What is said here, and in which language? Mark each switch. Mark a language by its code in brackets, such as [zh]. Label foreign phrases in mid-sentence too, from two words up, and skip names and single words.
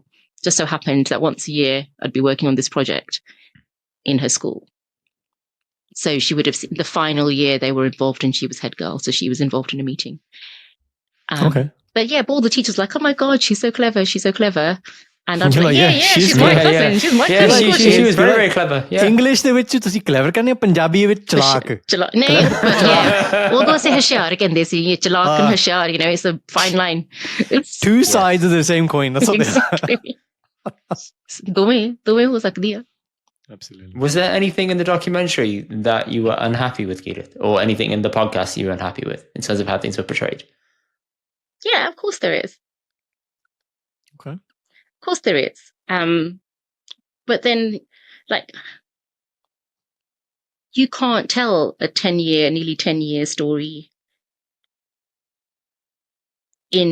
[en] Just so happened that once a year I'd be working on this project in her school. So she would have seen the final year they were involved, and she was head girl, so she was involved in a meeting. Okay. But yeah, but all the teachers were like, oh my God, she's so clever. She's so clever. And I'm You're like, like, yeah, yeah, she's my cousin. She's my cousin. She was very, very clever. Yeah. [pa] English ਦੇ ਵਿੱਚ ਤੁਸੀਂ clever ਕਹਿੰਦੇ ਪੰਜਾਬੀ ਵਿੱਚ ਚਲਾਕ [en] ਨਹੀਂ but yeah [pa] ਉਦੋਂ ਅਸੀਂ ਹੁਸ਼ਿਆਰ ਕਹਿੰਦੇ ਸੀ ਚਲਾਕ [en] and ਹੁਸ਼ਿਆਰ, you know, it's a fine line. It's two sides of the same coin. That's what exactly. [pa] ਦੋਵੇਂ ਹੋ ਸਕਦੀ ਆ. [en] Absolutely. Was there anything in the documentary that you were unhappy with, Kirat, or anything in the podcast you were unhappy with in terms of how things were portrayed? Yeah, of course there is. Okay. Of course there is. But then, like, you can't tell a nearly 10-year story in